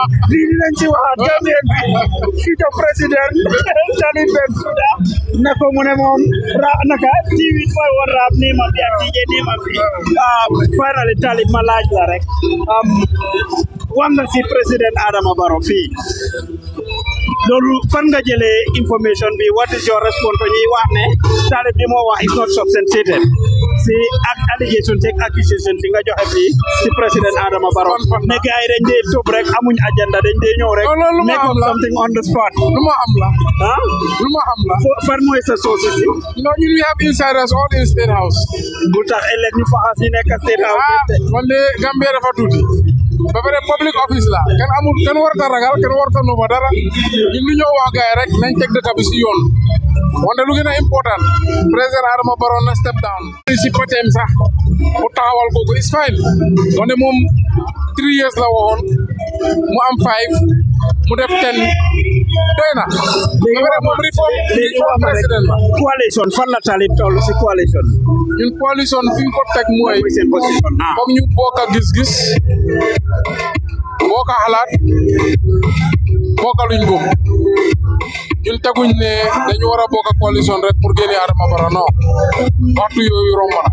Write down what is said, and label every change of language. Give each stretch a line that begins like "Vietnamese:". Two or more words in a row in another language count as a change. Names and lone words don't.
Wolof: lii dinañ ci waxaat Gambien bi future président Talib Bensouda na ko mu ne moom naka T8 mooy woon rap nii ma bi ak DJ nii ma bi finally Talib ma laaj la rek wan na si président Adama Barrow fii loolu fan nga jëlee information bi
English: what is your response to
Wolof: ñuy wax ne Talib bi moo wax
English: is not substantiated
Wolof: si ak allegation teg accusation bi nga joxe fii si président Adama Barrow ne gars yi dañ dee tób rek amuñ agenda dañ dee ñëw rek
English: make up something on the spot
Wolof: lu ma am la fan mooy sa source si
English: non ñun we have insiders all in State House
Wolof: bu tax ëllëg ñu faxas yi nekk State House man de Gambia dafa tuuti ba pare
English: public office
Wolof: la kenn warta ragal kenn warta nuba dara ñun lu ñoo wax gaay rek nañ teg dëkk bi si yoon wante lu gën a important président Adama Barrow na step down si patem sax mu taxawal kooku
English: is fine
Wolof: wante moom 3 years la waxoon mu am 5 mu def 10 doy na ba pare moom reform président la coalition fan la Talib toll si coalition ñun coalition fi ñu ko teg mooy foog ñu bokk a gis-gis bokk a xalaat bokk a luñ gëm ñun teguñ ne dañu war a bokk a coalition rek pour génne Adama Barrow non waxtu yooyu romb na